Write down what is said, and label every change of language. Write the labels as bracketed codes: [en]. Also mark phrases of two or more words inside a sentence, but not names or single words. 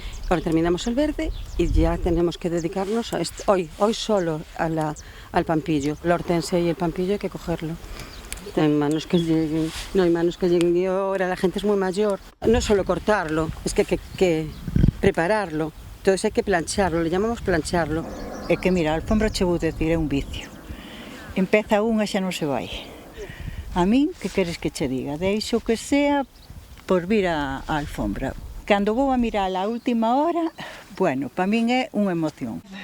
[es] Ahora terminamos el verde y ya tenemos que dedicarnos a hoy solo al pampillo. La hortensia y el pampillo hay que cogerlo. No hay manos que lleguen y ahora la gente es muy mayor. No es solo cortarlo, es que hay que prepararlo. Entonces hay que plancharlo, le llamamos plancharlo. [gl] É que mira, a alfombra che vou decir, é un vicio. Empeza unha e xa non se vai. A min, que queres que che diga? Deixo que sea por vir a alfombra. Cando vou a mirar a última hora, bueno, para min é unha emoción.